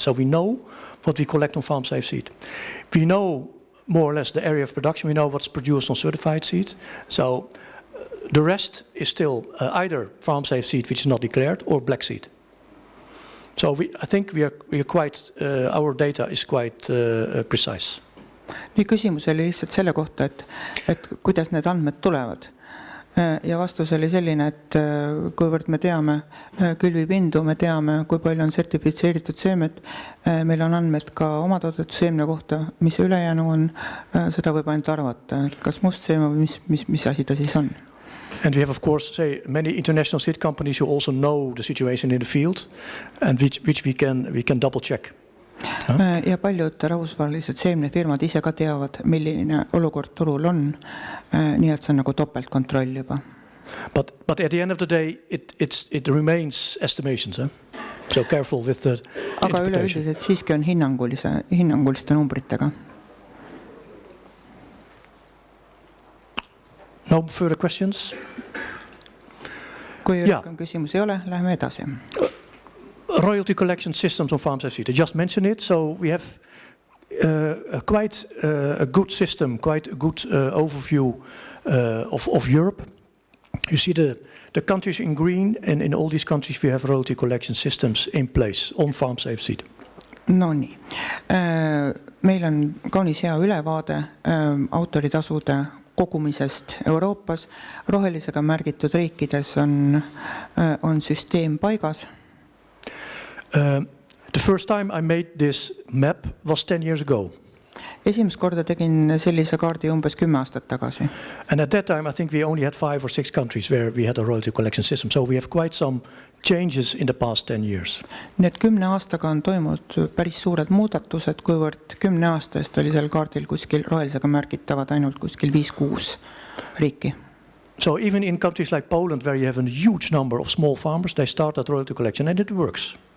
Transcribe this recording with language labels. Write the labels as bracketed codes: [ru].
[en] So we know what we collect on farm safe seed. We know more or less the area of production. We know what's produced on certified seed. So The rest is still either farm safe seed, which is not declared, or black seed. So I think we are quite, our data is quite precise. [et] Nii küsimus oli lihtsalt selle kohta, et kuidas need andmed tulevad. Ja vastus oli selline, et kuivõrd me teame külvipindu, me teame, kui palju on sertifitseeritud seemet, meil on andmed ka omatoodetud seemne kohta, mis ülejäänu on, seda võib ainult arvata, et kas must seeme või mis asi ta siis on. [en] And we have, of course, many international seed companies who also know the situation in the field, and which we can double check. [et] Ja paljud rahvusvahelised seemnefirmad ise ka teavad, milline olukord turul on, nii et see on nagu topeltkontroll juba. [en] But at the end of the day, it remains estimations. So careful with the [et] Aga [en] interpretation. [et] üleüldiselt siiski on hinnanguliste numbritega. [en] No further questions? [et] Kui rohkem küsimusi ei ole, läheme edasi. [en] Royalty collection systems on farm safe seed. I just mentioned it. So we have quite a good system, quite a good overview of Europe. You see the countries in green, and in all these countries we have royalty collection systems in place on farm safe seed. [et] No nii. Meil on kaunis hea ülevaade autoritasude kogumisest Euroopas. Rohelisega märgitud riikides on süsteem paigas. [en] The first time I made this map was 10 years ago. [et] Esimest korda tegin sellise kaardi umbes 10 aastat tagasi. [en] And at that time I think we only had 5 or 6 countries where we had a royalty collection system. So we have quite some changes in the past 10 years. [et] Nii et 10 aastaga on toimunud päris suured muudatused, kuivõrd 10 aasta eest oli seal kaardil kuskil rohelisega märgitavad ainult kuskil 5-6 riiki. [en] So even in countries like Poland where you have a huge number of small farmers, they start that royalty collection and it works.